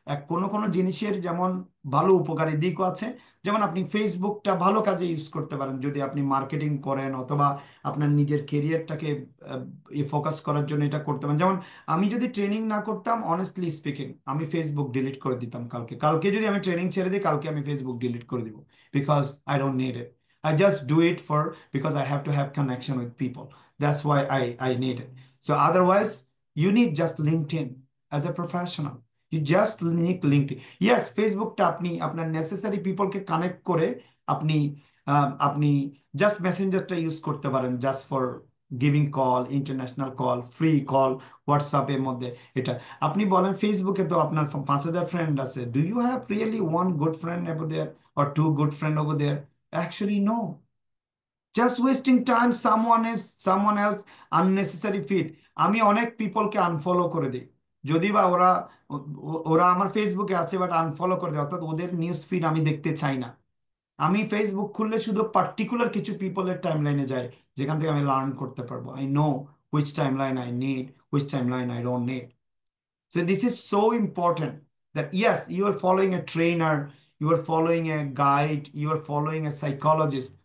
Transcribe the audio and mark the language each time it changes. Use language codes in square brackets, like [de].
[bn] কোনো কোনো জিনিসের যেমন ভালো উপকারী দিকও আছে। যেমন আপনি ফেসবুকটা ভালো কাজে ইউজ করতে পারেন যদি আপনি মার্কেটিং করেন, অথবা আপনার নিজের কেরিয়ারটাকে ফোকাস করার জন্য এটা করতে পারেন। যেমন আমি যদি ট্রেনিং না করতাম, [en] honestly speaking, [bn] আমি ফেসবুক ডিলিট করে দিতাম কালকে। কালকে যদি আমি ট্রেনিং ছেড়ে দিই, কালকে আমি ফেসবুক ডিলিট করে দিব। [en] Because I don't need it. I just do it for because I have to have connection with people. That's why I need it. So otherwise, you need just LinkedIn as a professional. You just need LinkedIn. [bn] Yes, ফেসবুকটা আপনি আপনার necessary পিপলকে connect করে আপনি আপনি just মেসেঞ্জারটা use করতে পারেন, [en] just for giving call, [bn] international call, free call, হোয়াটসঅ্যাপের মধ্যে। এটা আপনি বলেন ফেসবুকে তো আপনার 5,000 ফ্রেন্ড আছে, [en] Do you have really one good friend over there or two good friend over there? Actually, no. Just wasting time, someone else unnecessary feed. [bn] আমি অনেক পিপলকে আনফলো করে দিই, যদি বা ওরা আমার ফেসবুকে আছে বাট আনফলো করে দেয়, অর্থাৎ ওদের নিউজ ফিড আমি দেখতে চাই না। আমি ফেসবুক খুললে শুধু পার্টিকুলার কিছু পিপলের টাইম লাইনে যাই, যেখান থেকে আমি লার্ন করতে পারবো। [en] I know which time line I need, which time line I don't need. So this is so important that yes, you are following a trainer, you are following a guide, you are following a psychologist.